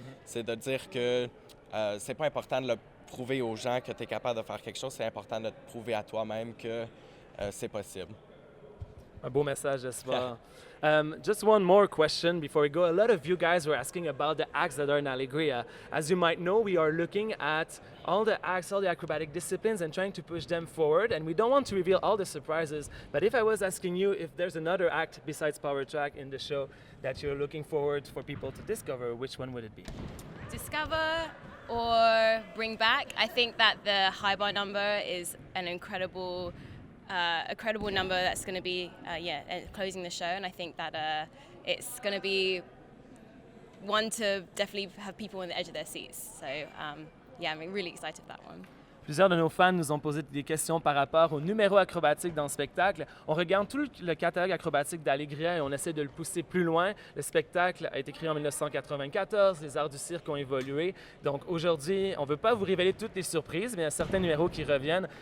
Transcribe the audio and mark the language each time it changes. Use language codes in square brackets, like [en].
[fr] C'est de dire que c'est pas important de le prouver aux gens que tu es capable de faire quelque chose, c'est important de te prouver à toi-même que c'est possible. Un beau message de ce soir. [en] Just one more question before we go. A lot of you guys were asking about the acts that are in Alegria. As you might know, we are looking at all the acts, all the acrobatic disciplines, and trying to push them forward. And we don't want to reveal all the surprises. But if I was asking you if there's another act besides Power Track in the show that you're looking forward for people to discover, which one would it be? Discover or bring back. I think that the high bar number is an incredible number that's going to be closing the show, and I think that it's going to be one to definitely have people on the edge of their seats. So yeah, I'm really excited for that one. [fr] Plusieurs de nos fans nous ont posé des questions par rapport aux numéros acrobatiques dans le spectacle. On regarde tout le catalogue acrobatique d'Alegria et on essaie de le pousser plus loin. Le spectacle a été créé en 1994, les arts du cirque ont évolué. Donc aujourd'hui, on ne veut pas vous révéler toutes les surprises, mais il y a certains numéros qui reviennent.